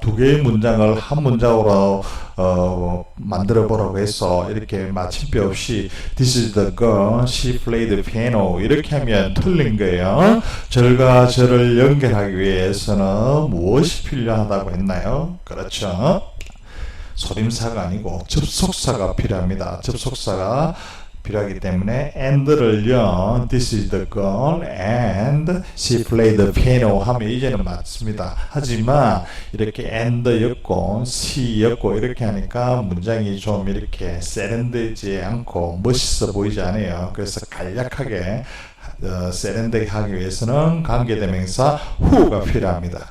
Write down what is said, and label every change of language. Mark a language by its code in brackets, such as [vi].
[ko] 두 개의 문장을 한 문장으로 만들어 보라고 해서 이렇게 마침표 없이 [en] This is the girl, she played the piano [ko] 이렇게 하면 틀린 거예요. 절과 절을 연결하기 위해서는 무엇이 필요하다고 했나요? 그렇죠. 소림사가 아니고 접속사가 필요합니다. 접속사가 필요하기 때문에 and를요, [en] this is the girl and she played the piano [ko] 하면 이제는 맞습니다. 하지만 이렇게 and였고 she였고 이렇게 하니까 문장이 좀 이렇게 세련되지 않고 멋있어 보이지 않아요. 그래서 간략하게 세련되게 하기 위해서는 관계대명사 who가 필요합니다.